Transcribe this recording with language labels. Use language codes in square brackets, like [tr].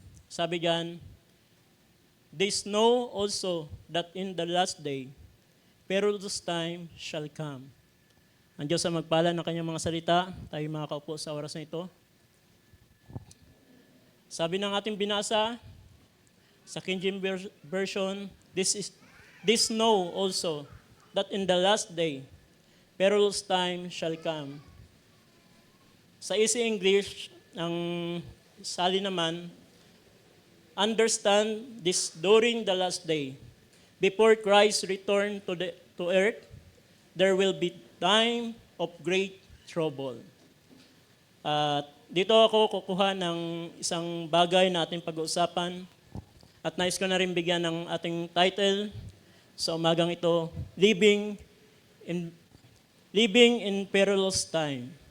[tl] Sabi diyan, [en] "This know also that in the last day, perilous time shall come." [tl] Ang Diyos ang magpala ng kanyang mga salita. Tayo makakaupo sa oras na ito. Sabi ng ating binasa sa [en] King James Version, This know also that in the last day, perilous time shall come. Sa Easy English, [tl] ang sali naman, [en] understand this during the last day. Before Christ return to earth, there will be time of great trouble. [tl] At dito ako kukuha ng isang bagay na ating pag-uusapan at nais ko na rin bigyan ng ating title sa umagang ito, [en] Living in Perilous Time.